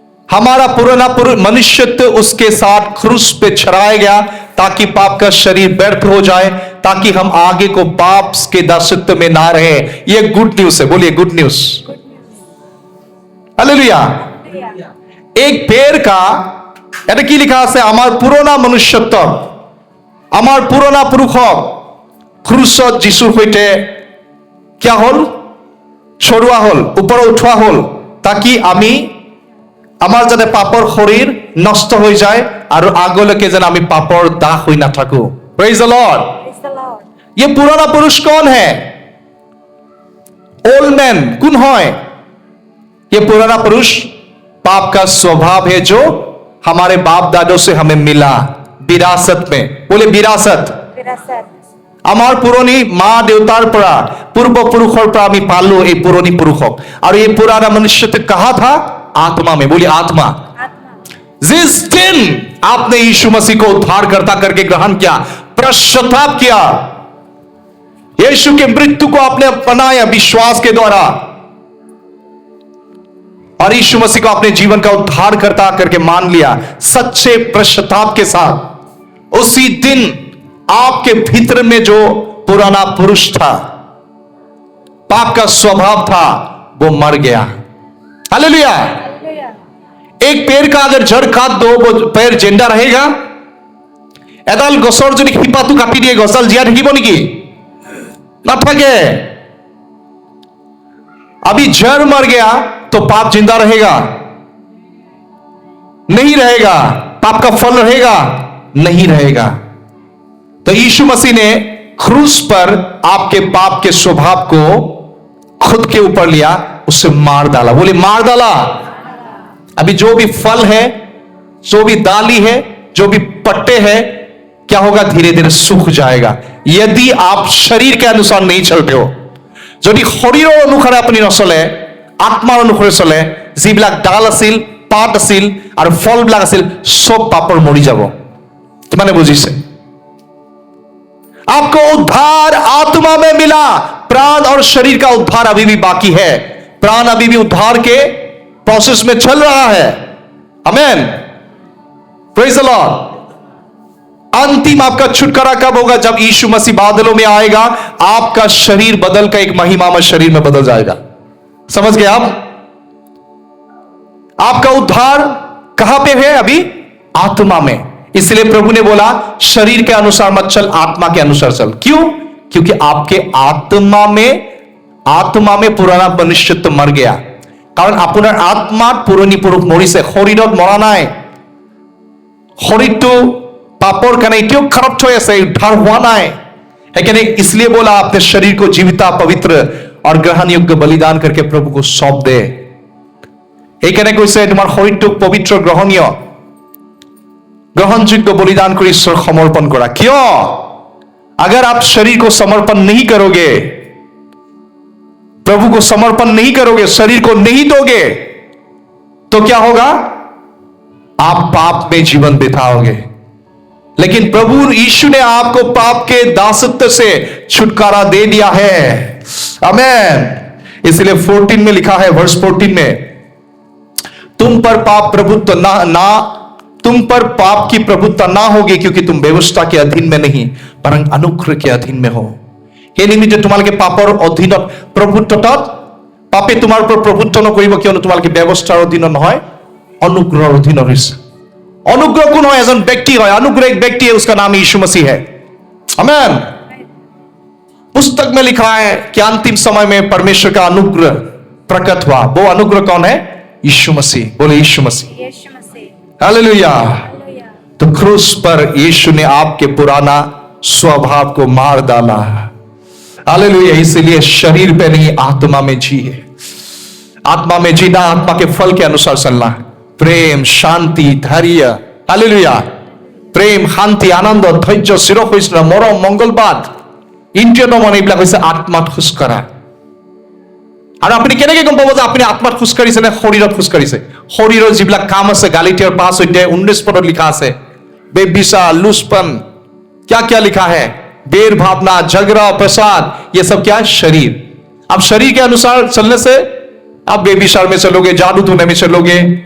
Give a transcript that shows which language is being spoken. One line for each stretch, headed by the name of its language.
Hindi: हमारा पुराना मनुष्यत्व उसके साथ क्रूस पे चढ़ाया गया ताकि पाप का शरीर व्यर्थ हो जाए, ताकि हम आगे को पाप के दासत्व में ना रहे। ये गुड न्यूज है, बोलिए गुड न्यूज। हालेलुया। एक पेड़ का
Assamese: এটা কি লেখা আছে, আমার পুরোনা মনুষ্যত্ব, আমার পুরোনা পুৰুষক ক্ৰুচত যীশুৰ সৈতে কিয়া হল, চৰুৱা হল, ওপৰত উঠোৱা হল, তাকি আমি আমাৰ যাতে পাপৰ শৰীৰ নষ্ট হৈ যায় আৰু আগলৈকে যেন আমি পাপৰ দাস হৈ নাথাকো।
English: Praise the lord.
Hindi: ये पुराना पुरुष कौन है? ओल्ड मैन कौन है? ये पुराना पुरुष पाप का स्वभाव है जो हमारे बाप दादों से हमें मिला विरासत में। बोले विरासत।
Assamese: আমার পুৰণি মা দেউতাৰ পৰা পূৰ্বপুৰুষৰ পৰা আমি পালো এই পুৰণি পুৰুষক। আৰু এই
Hindi: পুराना मनुष्यत्व कहा था? आत्मा में। बोलिए आत्मा। जिस दिन आपने यीशु मसीह को उद्धारकर्ता करके ग्रहण किया, पश्चाताप किया, यीशु के मृत्यु को आपने अपनाया विश्वास के द्वारा और यीशु मसीह को अपने जीवन का उद्धारकर्ता करके मान लिया सच्चे पश्चाताप के साथ, उसी दिन आपके भीतर में जो पुराना पुरुष था, पाप का स्वभाव था, वो मर गया। हालेलुया। एक पेड़ का अगर जड़ काट दो, वो पेड़ जिंदा रहेगा?
Assamese: एडाल गছৰ যদি শিপাটো কাটি দিয়ে গছডাল জীয়াই থাকিব নেকি? नाथके।
Hindi: अभी जड़ मर गया तो पाप जिंदा रहेगा? नहीं रहेगा। पाप का फल रहेगा? नहीं रहेगा। तो यीशु मसीह ने क्रूस पर आपके पाप के स्वभाव को खुद के ऊपर लिया, उसे मार डाला। बोले मार डाला। अभी जो भी फल है, जो भी दाली है, जो भी पट्टे हैं, क्या होगा? धीरे धीरे सूख जाएगा यदि आप शरीर के अनुसार नहीं चलते हो।
Assamese: যদি শৰীৰৰ অনুসাৰে আপুনি নচলে, আত্মাৰ অনুসাৰে চলে, যিবিলাক ডাল আছিল, পাত আছিল আৰু ফলবিলাক আছিল, সব পাপৰ মৰি যাব। কিমানে বুজিছে?
Hindi: आपको उद्धार आत्मा में मिला। प्राण और शरीर का उद्धार अभी भी बाकी है। प्राण अभी भी उद्धार के प्रोसेस में चल रहा है। आमेन। Praise the Lord. अंतिम आपका छुटकारा कब होगा? जब यीशु मसीह बादलों में आएगा, आपका शरीर बदल का एक महिमामय शरीर में बदल जाएगा। समझ गए आप? आपका उद्धार कहां पे है? अभी आत्मा में। इसलिए प्रभु ने बोला शरीर के अनुसार मत चल, आत्मा के अनुसार चल। क्यों? क्योंकि आपके आत्मा में पुराना मनुष्यत्व मर गया।
Assamese: कारण আপোনাৰ
Hindi: आत्मा पुरानी पुरुष
Assamese: मरिছে, শৰীৰত মৰা নাই।
Hindi: শৰীৰটো पापोर का नहीं क्यों खराब हो से उद्धार हुआ ना है कि नहीं? इसलिए बोला अपने शरीर को जीविता, पवित्र और ग्रहण योग्य बलिदान करके प्रभु को सौंप दे।
Assamese: এইখানে কৈছে তোমাৰ শৰীৰটোক পবিত্ৰ, গ্ৰহণীয়, গ্ৰহণযোগ্য বলিদান কৰি ঈশ্বৰ সমৰ্পণ কৰা।
Hindi: क्यों? अगर आप शरीर को समर्पण नहीं करोगे, प्रभु को समर्पण नहीं करोगे, शरीर को नहीं दोगे, तो क्या होगा? आप पाप में जीवन बिताओगे। लेकिन प्रभु यीशु ने आपको पाप के दासत्व से छुटकारा दे दिया है। आमेन। इसलिए 14 में लिखा है, वर्ष 14 में, तुम पर पाप प्रभुत्व तुम पर पाप की प्रभुत्व ना होगी, क्योंकि तुम व्यवस्था के अधीन में नहीं परंतु अनुग्रह के अधीन में हो।
Assamese: हे निमित्त তোমালোকে পাপৰ অধীনত প্ৰভুত্বত, পাপে তোমাৰ ওপৰত প্ৰভুত্ব নকৰিব, কিয়নো তোমালোকে ব্যৱস্থাৰ অধীনত নহয়, অনুগ্ৰহৰ অধীনত হৈছে।
Hindi: अनुग्रह कौन है? एज व्यक्ति है। अनुग्रह एक व्यक्ति है, उसका नाम यीशु मसीह है। आमेन। पुस्तक में लिखा है कि अंतिम समय में परमेश्वर का अनुग्रह प्रकट हुआ। वो अनुग्रह कौन है? यीशु मसीह। बोले यीशु मसीह। हालेलुया। तो क्रूस पर यीशु ने आपके पुराना स्वभाव को मार डाला। हालेलुया। इसलिए शरीर पे नहीं, आत्मा में जिए। आत्मा में जीना, आत्मा के फल के अनुसार चलना। प्रेम, शांति, धैर्य, हालेलुया, प्रेम, शांति, आनंद, धैर्य, शिरोपैष्ण, मरम, मंगलबाद,
Assamese: ইন্দ্ৰিয় দমন, এইবিলাক হৈছে আত্মাত খোজ কঢ়া। আৰু আপুনি কেনেকৈ গম পাব যে আপুনি আত্মাত খোজ কাঢ়িছে নে শৰীৰত খোজ কাঢ়িছে? শৰীৰৰ যিবিলাক কাম আছে, গালাতিয়াৰ 5:19 পদত লিখা আছে,
Hindi: बेविचार, लूसपन, क्या क्या लिखा है, बेर भावना, झगड़ा, प्रसाद, ये सब क्या है? शरीर। अब शरीर के अनुसार चलने से आप बेविचार में चलोगे, जादू टोने में चलोगे,